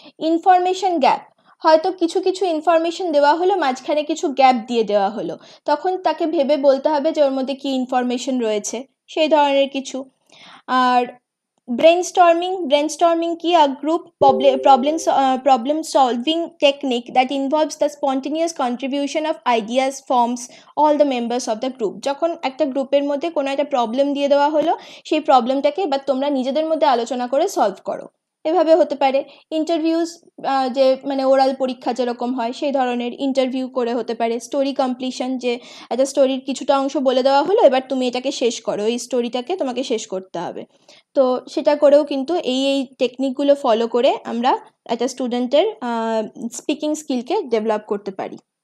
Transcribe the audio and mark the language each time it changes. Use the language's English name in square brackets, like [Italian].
[Bangla] Information gap, হয়তো কিছু information দেওয়া হলো, মাঝখানে কিছু গ্যাপ দিয়ে দেওয়া হলো, তখন তাকে ভেবে বলতে হবে যে ওর মধ্যে কি ইনফরমেশন রয়েছে, সেই ধরনের কিছু। [English] আর brainstorming কি, a group problem solving technique that involves the spontaneous contribution of ideas forms all the members of the group। [Bangla] যখন একটা গ্রুপের মধ্যে কোনো একটা প্রবলেম দিয়ে দেওয়া হলো, সেই প্রবলেমটাকে এবার তোমরা নিজেদের মধ্যে আলোচনা করে সলভ করো, এভাবে হতে পারে। ইন্টারভিউস, যে মানে ওরাল পরীক্ষা যেরকম হয় সেই ধরনের ইন্টারভিউ করে হতে পারে। স্টোরি কমপ্লিশন, যে একটা স্টোরির কিছুটা অংশ বলে দেওয়া হলো, এবার তুমি এটাকে শেষ করো, এই স্টোরিটাকে তোমাকে শেষ করতে হবে, তো সেটা করেও কিন্তু এই টেকনিকগুলো ফলো করে আমরা একটা স্টুডেন্টের স্পিকিং স্কিলকে ডেভেলপ করতে পারি।